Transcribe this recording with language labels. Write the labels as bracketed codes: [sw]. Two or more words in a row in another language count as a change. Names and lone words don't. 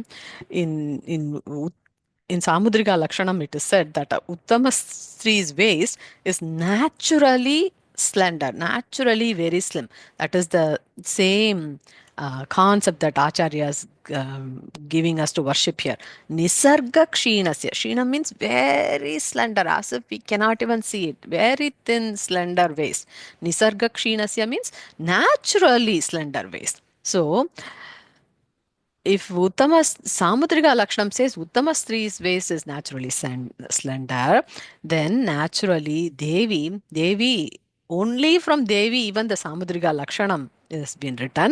[en] In Samudrika Lakshanam, it is said that a [sa] Uttama Stri's [en] waist is naturally slender, naturally very slim. That is the same concept that Acharya is giving us to worship here. [sa] Nisarga Kshinasya. [en] Kshina means very slender, as if we cannot even see it. Very thin, slender waist. [sa] Nisarga Kshinasya [en] means naturally slender waist. So, if Uttama Samudrika Lakshanam says [sa] Uttama Stri's [en] waist is naturally slender, then naturally Devi, only from Devi, even the Samudrika Lakshanam has been written.